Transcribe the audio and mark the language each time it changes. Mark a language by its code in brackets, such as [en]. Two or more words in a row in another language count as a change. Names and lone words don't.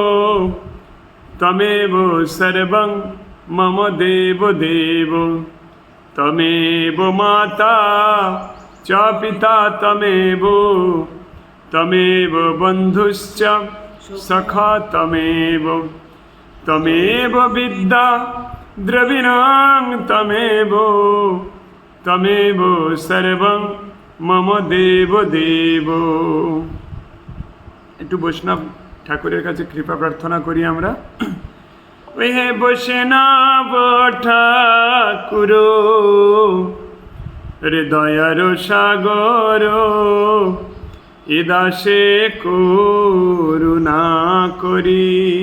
[sa] তমেব সর্বং মম দেব দেব, তমেব মাতা চ পিতা তমেব, তমেব বন্ধুশ্চ সখা তমেব, তমেব বিদ্যা দ্রবিণাং তমেব, তমেব সর্বং মম দেব দেব। [bn] একটু বৈষ্ণব ঠাকুরের কাছে কৃপা প্রার্থনা করি আমরা। হে বৈষ্ণব ঠাকুর হৃদয়র সাগর এ দাসে করুণা করি